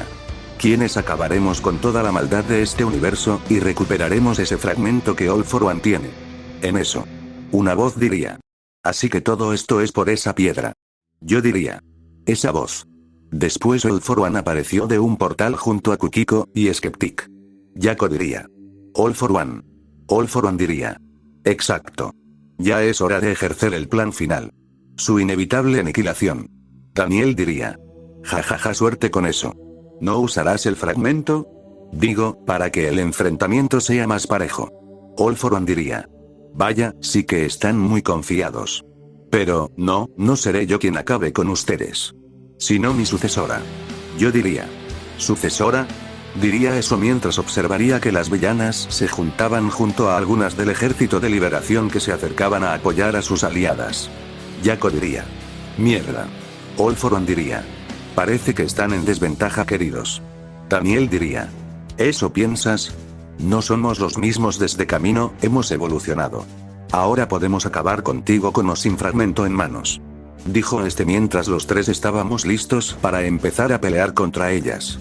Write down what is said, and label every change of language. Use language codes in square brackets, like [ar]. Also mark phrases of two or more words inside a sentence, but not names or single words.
[es] ¿Quiénes acabaremos con toda la maldad de este universo, y recuperaremos ese fragmento que All for One tiene? En eso. Una voz diría. Así que todo esto es por esa piedra. Yo diría. Esa voz. Después All for One apareció de un portal junto a Kukiko y Skeptic. Yaco diría. All for One. All for One diría. Exacto. Ya es hora de ejercer el plan final. Su inevitable aniquilación. Daniel diría. Jajaja, suerte con eso. ¿No usarás el fragmento? Digo, para que el enfrentamiento sea más parejo. All for One diría. Vaya, sí que están muy confiados. Pero, no seré yo quien acabe con ustedes. Sino mi sucesora. Yo diría. ¿Sucesora? Diría eso mientras observaría que las villanas se juntaban junto a algunas del ejército de liberación que se acercaban a apoyar a sus aliadas. Yaco diría. Mierda. All for One diría. Parece que están en desventaja, queridos. Daniel diría. ¿Eso piensas? No somos los mismos desde camino, hemos evolucionado. Ahora podemos acabar contigo con o sin fragmento en manos. Dijo este mientras los tres estábamos listos para empezar a pelear contra ellas.